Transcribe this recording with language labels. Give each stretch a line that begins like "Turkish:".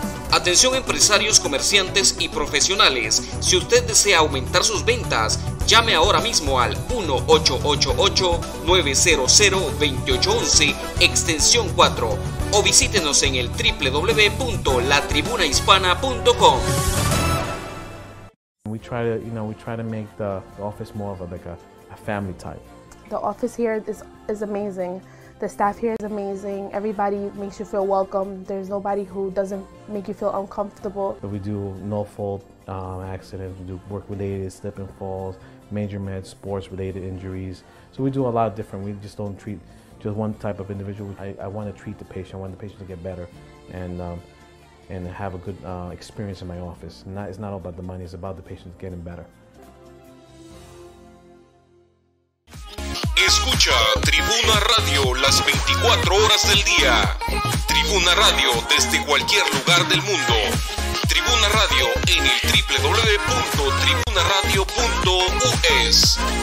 Spanish: Atención empresarios, comerciantes y profesionales, si usted desea aumentar sus ventas, llame ahora mismo al 1-888-900-2811, extensión 4, o visítenos en el www.latribunahispana.com.
English: We try to make the office more of a family type. The office here is amazing. The staff here is amazing. Everybody makes you feel welcome. There's nobody who doesn't make you feel uncomfortable. We do no-fault accidents. We do work-related slip and falls, major med, sports-related injuries. So we do a lot of different. We just don't treat just one type of individual. I want to treat the patient. I want the patient to get better and have a good experience in my office. It's not all about the money, it's about the patient getting better.
Spanish: Escucha Tribuna Radio las 24 horas del día. Tribuna Radio desde cualquier lugar del mundo. Tribuna Radio en el www.tribunaradio.us.